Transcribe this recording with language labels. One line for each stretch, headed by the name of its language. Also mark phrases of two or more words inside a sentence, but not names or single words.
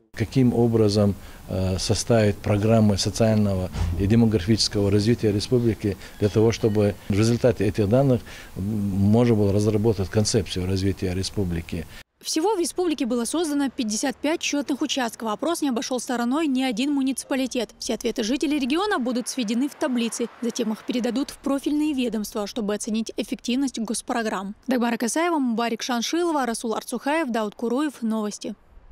Russian: Каким образом составить программы социального и демографического развития республики для того, чтобы в результате этих данных можно было разработать концепцию развития республики. Всего в республике было создано 55 счетных участков. Опрос не обошел стороной ни один муниципалитет. Все ответы жителей региона будут сведены в таблицы. Затем их передадут в профильные ведомства, чтобы оценить эффективность госпрограмм. Дагмара Касаева, Мубарик Шаншилова, Расул Арцухаев, Дауд Куруев. Новости.